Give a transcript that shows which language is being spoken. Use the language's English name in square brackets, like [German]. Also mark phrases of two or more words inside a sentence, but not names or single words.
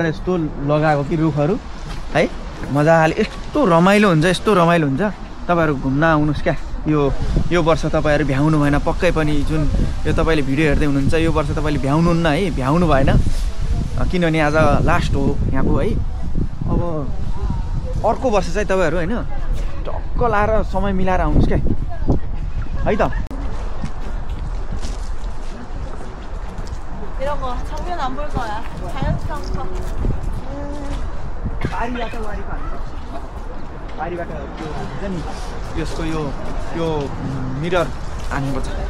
[Nepali] यस्तो लगाएको कि रुखहरु है मजाले यस्तो रमाइलो हुन्छ तपाईहरु घुम्न आउनुस् क्या यो वर्ष तपाईहरु भ्याउनु भएन पक्कै पनि जुन यो तपाईले भिडियो हेर्दै हुनुहुन्छ यो वर्ष तपाईले भ्याउनुहुन्न है भ्याउनु भएन किनभने आज लास्ट हो यहाँको है अब अर्को वर्ष चाहिँ तपाईहरु हैन टक्क लाएर समय मिलाएर आउनुस् क्या है त [Korean] 이런 거 정면 안 볼 거야. 자연스러운 거. [Nepali] बारीबाट वारीको हामी बारीबाट त्यो हुन्छ नि यसको यो मिरर हान्नुपर्छ